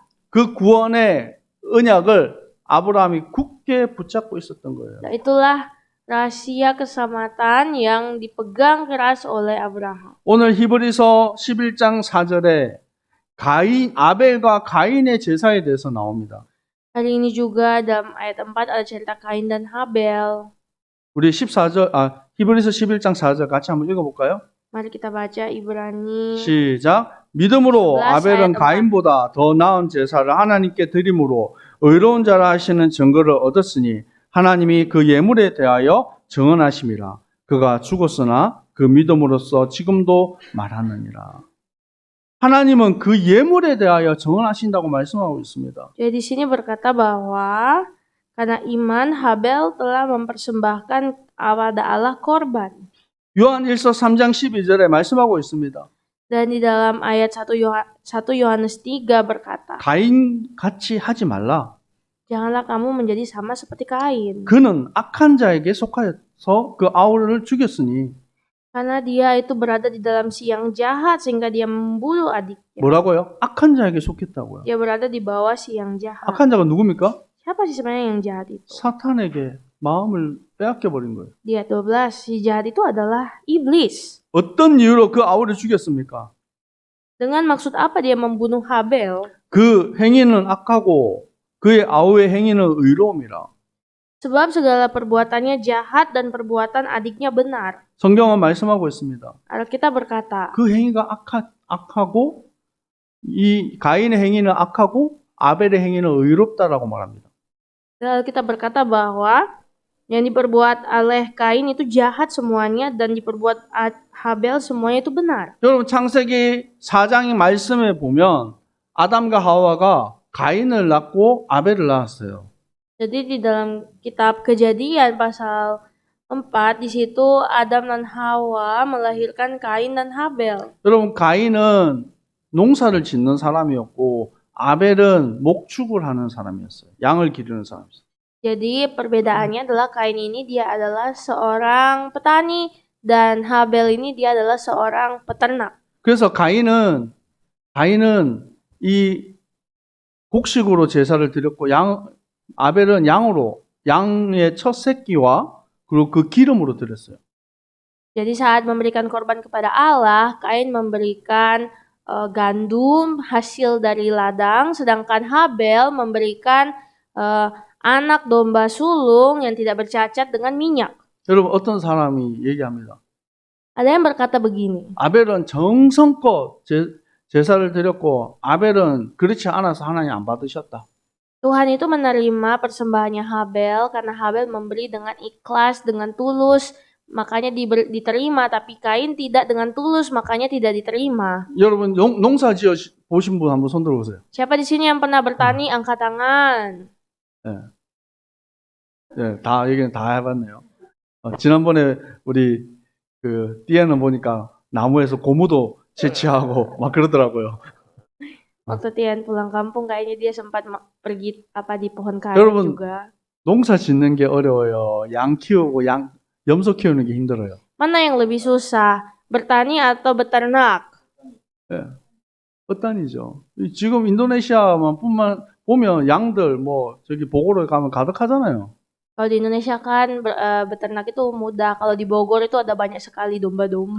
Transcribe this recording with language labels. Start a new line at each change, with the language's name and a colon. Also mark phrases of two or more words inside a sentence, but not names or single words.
Korean: 그 구원의 언약을 아브라함이 굳게 붙잡고 있었던 거예요.
Indonesian: Dan itulah rahasia keselamatan yang dipegang keras oleh Abraham.
Korean: 오늘 히브리서 11장 4절에 아벨과 가인의 제사에 대해서 나옵니다.
Indonesian: Hari ini juga dalam ayat 4 ada cerita Kain dan Habel.
Korean: 우리 히브리서 11장 4절 같이 한번 읽어볼까요?
Indonesian: Mari kita baca Ibrani.
Korean: 시작. 믿음으로 11 아벨은
Indonesian: ayat 4.
Korean: 가인보다 더 나은 제사를 하나님께 드림으로 의로운 자라 하시는 증거를 얻었으니 하나님이 그 예물에 대하여 정언하심이라. 그가 죽었으나 그 믿음으로써 지금도 말하느니라. 하나님은 그 예물에 대하여 정언하신다고 말씀하고 있습니다.
Indonesian: Jadi di sini berkata bahwa karena iman Habel telah mempersembahkan kepada Allah korban.
Korean: 요한 1서 3장 12절에 말씀하고 있습니다.
Indonesian: Dan di dalam ayat 1 Yohanes 3 berkata,
Korean: 가인 같이 하지 말라.
Indonesian: janganlah kamu menjadi sama seperti Kain.
Korean: 그는 악한 자에게 속하여서 그 아우를 죽였으니.
Indonesian: Karena dia itu berada di dalam siang jahat sehingga dia membunuh adiknya.
Korean: 뭐라고요? 악한 자에게 속했다고요.
Indonesian: Dia berada di bawah siang jahat.
Korean: 악한 자가 누굽니까?
Indonesian: Siapa sih sebenarnya yang jahat itu?
Korean: 사탄에게 마음을 빼앗겨 버린 거예요.
Indonesian: Di ayat 12, si jahat itu adalah iblis.
Korean: 어떤 이유로 그 아우를 죽였습니까?
Indonesian: Dengan maksud apa dia membunuh Habel?
Korean: 그 행위는 악하고 그의 아우의 행위는 의로움이라.
Indonesian: Sebab segala perbuatannya jahat dan perbuatan adiknya benar.
Korean: 성경은 말씀하고 있습니다.
Indonesian: Alkitab berkata,
Korean: 그 행위가 악하고 이 가인의 행위는 악하고 아벨의 행위는 의롭다라고 말합니다.
Indonesian: dan Alkitab berkata bahwa yang diperbuat oleh Kain itu jahat semuanya dan diperbuat Habel semuanya itu benar.
Korean: 여러분 창세기 4장의 말씀에 보면 아담과 하와가 가인을 낳고 아벨을 낳았어요.
Indonesian: Jadi di dalam kitab Kejadian pasal 4 di situ Adam dan Hawa melahirkan Kain dan Habel.
Korean: 여러분 가인은 농사를 짓는 사람이었고 아벨은 목축을 하는 사람이었어요. 양을 기르는 사람이었어요.
Indonesian: Jadi perbedaannya adalah Kain ini dia adalah seorang petani dan Habel ini dia adalah seorang peternak.
Korean: 그래서 가인은 이 곡식으로 제사를 드렸고 아벨은 양의 첫 새끼와 그리고 그 기름으로 드렸어요.
Indonesian: Jadi saat memberikan korban kepada Allah, Kain memberikan gandum hasil dari ladang, sedangkan Habel memberikan anak domba sulung yang tidak bercacat dengan minyak.
Korean: 여러분 어떤 사람이 얘기합니다.
Indonesian: Ada yang berkata begini,
Korean: 아벨은 정성껏 제사를 드렸고 아벨은 그렇지 않아서 하나님 안 받으셨다.
Indonesian: Tuhan itu menerima persembahannya Habel karena Habel memberi dengan ikhlas, dengan tulus, makanya diterima. Tapi Kain tidak dengan tulus, makanya tidak diterima.
Korean: 여러분 농사 지어 보신 분 한번 손 들어보세요.
Indonesian: Siapa di sini yang pernah bertani? Angkat tangan.
Korean: 네, 다 얘기는 다 해봤네요. 지난번에 우리 그 띠에는 보니까 나무에서 고무도 채취하고 막 그러더라고요.
Indonesian: Waktu Tian pulang kampung, kayaknya dia sempat pergi di pohon karet
Korean: 여러분,
Indonesian: juga.
Korean: 농사 짓는 게 어려워요. 양 키우고 염소 키우는 게 힘들어요.
Indonesian: Mana yang lebih susah, bertani atau beternak?
Korean: 네. 어떤이죠. 지금 인도네시아만 보면 양들 저기 보고를 가면 가득하잖아요.
Indonesian: Kalau di Indonesia kan beternak itu mudah. Kalau di Bogor itu ada banyak sekali domba-domba,